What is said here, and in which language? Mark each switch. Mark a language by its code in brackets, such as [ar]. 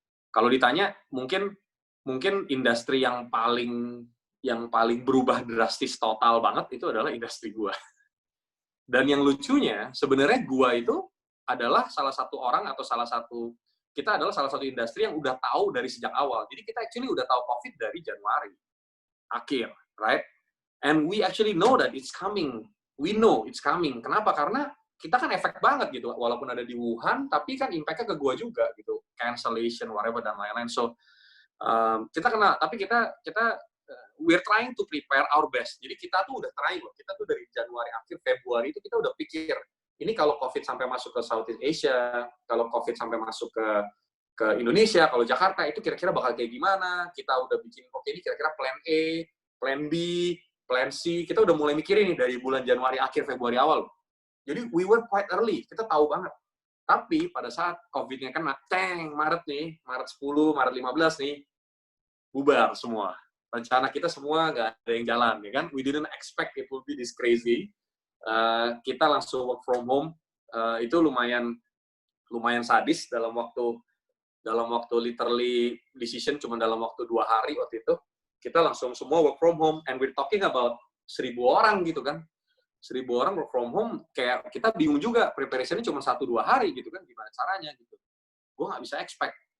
[id] Kalau ditanya mungkin industri yang paling berubah drastis total banget itu adalah industri gue. Dan yang lucunya, sebenarnya gua itu adalah salah satu orang atau kita adalah salah satu industri yang udah tahu dari sejak awal. Jadi kita actually udah tahu COVID dari Januari akhir, right? [en] And we actually know that it's coming. We know it's coming. [id] Kenapa? Karena kita kan efek banget gitu. Walaupun ada di Wuhan, tapi kan impact-nya ke gua juga gitu. Cancellation, whatever, dan lain-lain. [en] So, [id] kita kena, tapi kita [en] we're trying to prepare our best. [id] Jadi kita tuh udah try loh. Kita tuh dari Januari akhir Februari itu kita udah pikir ini kalau COVID sampai masuk ke Southeast Asia, kalau COVID sampai masuk ke Indonesia, kalau Jakarta itu kira-kira bakal kayak gimana? Kita udah bikin oke ini kira-kira plan A, plan B, plan C. Kita udah mulai mikirin nih dari bulan Januari akhir Februari awal. [en] Jadi we were quite early. [id] Kita tahu banget. Tapi pada saat COVID-nya kena, Maret 10, Maret 15 nih, bubar semua. Rencana kita semua nggak ada yang jalan, ya kan? [en] We didn't expect it will be this crazy. [id] Kita langsung [en] work from home. [id] Itu lumayan sadis dalam waktu literally decision cuma dalam waktu 2 hari waktu itu. Kita langsung semua [en] work from home, and we're talking about 1.000 [id] orang gitu kan. 1.000 orang work from home, kayak kita bingung juga, preparation-nya cuma 1-2 hari gitu kan, gimana caranya gitu. Gue nggak bisa expect.